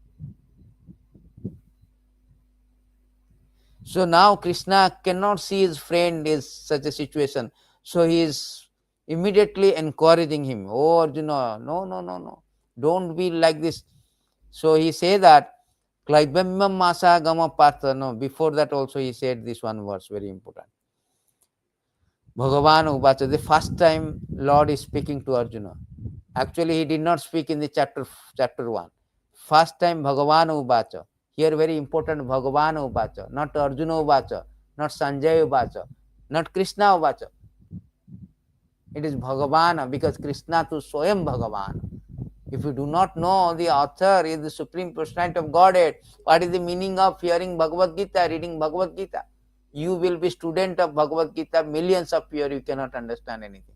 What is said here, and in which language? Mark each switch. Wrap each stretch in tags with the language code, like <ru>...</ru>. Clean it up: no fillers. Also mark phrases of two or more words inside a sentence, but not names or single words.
<en>So now Krishna cannot see his friend is such a situation. So he is immediately encouraging him. Oh Arjuna, no. Don't be like this. So he say that,</en> <sa>क्लैब्यं मा स्म गमः पार्थ.</sa> <en>No, before that also he said this one verse, very important.</en> <sa>भगवान् उवाच,</sa> <en>the first time Lord is speaking to Arjuna. Actually, he did not speak in the chapter 1. First time</en> <sa>भगवान् उवाच.</sa> <en>Here very important,</en> <sa>भगवान् उवाच,</sa> <en>not</en> <sa>अर्जुन उवाच,</sa> <en>not</en> <sa>सञ्जय उवाच,</sa> <en>not</en> <sa>कृष्ण उवाच.</sa> <en>It is Bhagavana, because Krishna to</en> <sa>स्वयं भगवान्.</sa> <en>If you do not know the author is the Supreme Personality of Godhead, what is the meaning of hearing Bhagavad Gita, reading Bhagavad Gita? You will be student of Bhagavad Gita, millions of years, you cannot understand anything.</en>